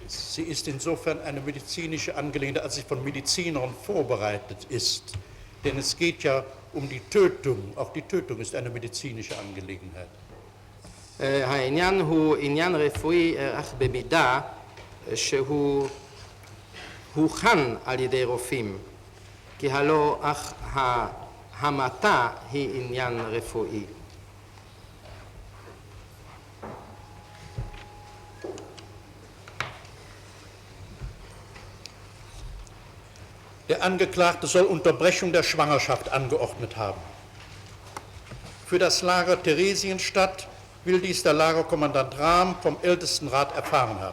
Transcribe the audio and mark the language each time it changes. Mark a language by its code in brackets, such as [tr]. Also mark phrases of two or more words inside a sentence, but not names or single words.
[de] Sie ist insofern eine medizinische Angelegenheit, als sie von Medizinern vorbereitet ist. Denn es geht ja um die Tötung. Auch die Tötung ist eine medizinische Angelegenheit. [he] העניין הוא עניין רפואי אך במידה שהוא הוכן על ידי רופאים, כי הלא אך ההמתה היא עניין רפואי. [de] Der Angeklagte soll Unterbrechung der Schwangerschaft angeordnet haben. Für das Lager Theresienstadt will dies der Lagerkommandant Rahm vom Ältestenrat erfahren haben.